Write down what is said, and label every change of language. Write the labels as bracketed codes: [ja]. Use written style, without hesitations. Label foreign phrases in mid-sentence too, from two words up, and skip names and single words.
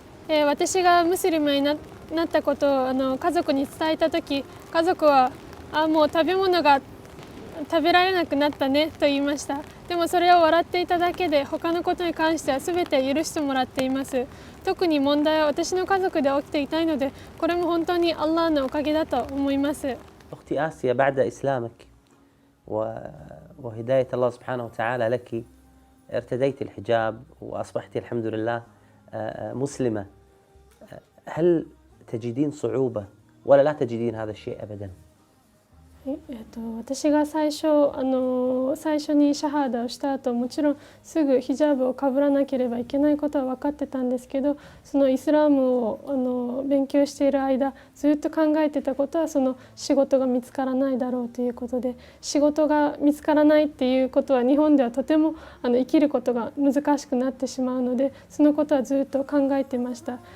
[ja] 私がムスリムになったことを家族に伝えた時、家族はもう食べ物が食べられなくなったねと言いました。でもそれを笑っていただけで、他のことに関しては全て許してもらっています。特に問題は私の家族で起きていないので、これも本当にアッラーのおかげだと思います。 [ar] أختي آسيا، بعد إسلامك وهداية الله سبحانه وتعالى لك ارتديت الحجاب وأصبحت الحمد لله مسلمة. هل تجدين صعوبة ولا لا تجدين هذا الشيء أبدا؟ [ja] 私が最初にシャハーダをした後、もちろんすぐヒジャブをかぶらなければいけないことは分かってたんですけど、そのイスラームを勉強している間ずっと考えてたことは、その仕事が見つからないだろうということで、仕事が見つからないっていうことは日本ではとても生きることが難しくなってしまうので、そのことはずっと考えてました。